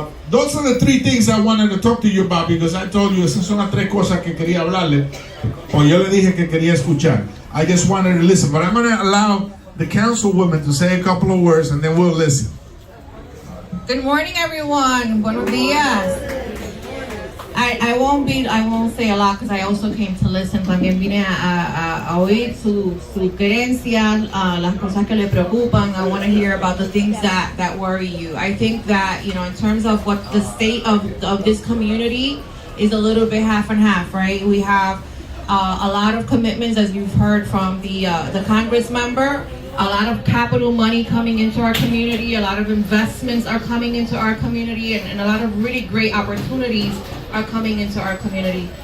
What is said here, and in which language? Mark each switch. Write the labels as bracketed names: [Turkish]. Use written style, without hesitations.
[English] Those are the three things I wanted to talk to you about, because I told you [Spanish] esas son las tres cosas que quería hablarle, o yo le dije que quería escuchar. [English] I just wanted to listen, but I'm going to allow the councilwoman to say a couple of words and then we'll listen. Good morning, everyone. [Spanish] Buenos días. [English] I won't say a lot because I also came to listen. [Spanish] También vine a oír su querencia, las cosas que le preocupan. [English] I want to hear about the things that worry you. I think that, you know, in terms of what the state of this community is a little bit half and half, right? We have a lot of commitments, as you've heard from the Congress member. A lot of capital money coming into our community, a lot of investments are coming into our community, and a lot of really great opportunities are coming into our community.